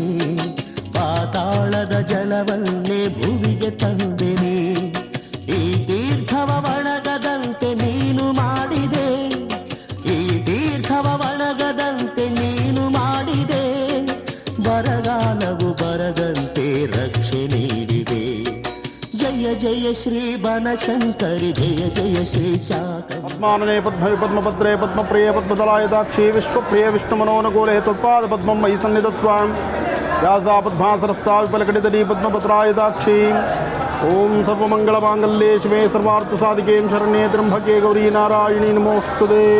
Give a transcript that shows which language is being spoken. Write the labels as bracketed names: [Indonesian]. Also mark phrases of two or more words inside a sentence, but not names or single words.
[Kannada] ಪಾತಾಳದ ಜಲವನ್ನೇ ಭೂಮಿಗೆ ತಂದೆನಿ, ಈ ತೀರ್ಥವ ಒಣಗದಂತೆ ನೀನು ಮಾಡಿದೆ, ಈ ತೀರ್ಥವ ಒಣಗದಂತೆ ನೀನು ಮಾಡಿದೆ. ಬರಗಾಲವು ಬರದಂತೆ ರಕ್ಷೆ ನೀಡಿದೆ. ಜಯ ಜಯ ಶ್ರೀ ಬನಶಂಕರಿ, ಜಯ ಜಯ ಶ್ರೀ ಶಾಕ. [Sanskrit] ಪದ್ಮಾನನೆ ಪದ್ಮವಿ ಪದ್ಮಭದ್ರೇ ಪದ್ಮಪ್ರಿಯ ಪದ್ಮದಲಾಯದಾಕ್ಷಿ ವಿಶ್ವಪ್ರಿಯ ವಿಷ್ಣುಮನೋನುಕೂಲೆ ತ್ವತ್ಪಾದ ಪದ್ಮಂ ಮಯಿ ಸನ್ನಿಧತ್ಸ್ವಾಂ ವ್ಯಾಸಾ ಪದ್ಮಾಸನಸ್ತಾ ವಿಪಲಕಟಿತಡಿ ಪದ್ಮಪತ್ರಾಯದಾಕ್ಷಿ. ಓಂ ಸರ್ವಮಂಗಳಮಾಂಗಲ್ಯೆ ಶಿವೆ ಸರ್ವಾರ್ಥಸಾಧಿಕೆ ಶರಣ್ಯೆ ತ್ರ್ಯಂಬಕೆ ಗೌರಿ ನಾರಾಯಣಿ ನಮೋಸ್ತುತೆ.